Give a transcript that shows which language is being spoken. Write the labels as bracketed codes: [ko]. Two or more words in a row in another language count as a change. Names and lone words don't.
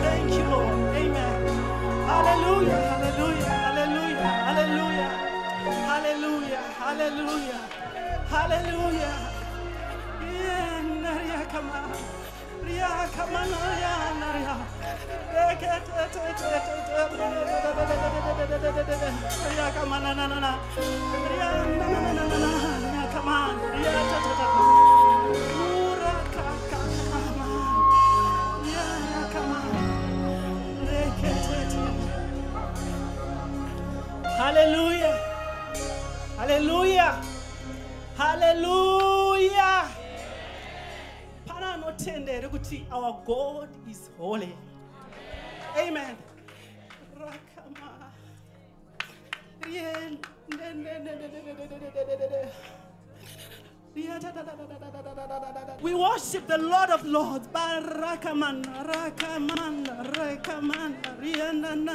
[en] Thank you, Lord. Amen. Hallelujah, hallelujah, hallelujah, hallelujah, hallelujah, hallelujah, hallelujah. Yeah, Naria Kama. Ria Kama Naria Naria. Ria Kama na na na na. Ria na na na na na. Ria Kama. Ria ta ta ta. Ura ka ka kama. Ria Kama. Hallelujah. Hallelujah. Hallelujah. Para no tende rekuti, our God is holy. Amen. Rakama. Rien. We worship the Lord of Lords. Barakaman, Rakaman, Rakaman, Riana,